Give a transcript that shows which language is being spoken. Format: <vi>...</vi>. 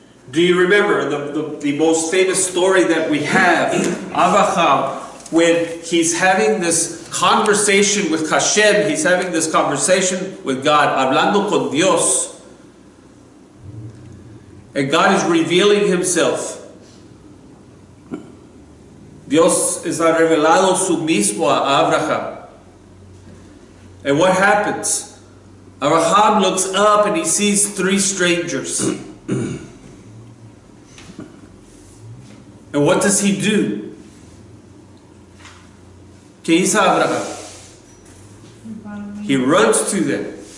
<en>Do you remember the most famous story that we have, Abraham, when he's having this conversation with Hashem, he's having this conversation with God,</en> <es>hablando con Dios,</es> <en>and God is revealing himself.</en> <es>Dios está revelado su mismo a Abraham.</es> <en>And what happens? Abraham looks up and he sees three strangers. And what does he do?</en> <es>¿Qué hizo Abraham?</es> <en>He runs to them.</en>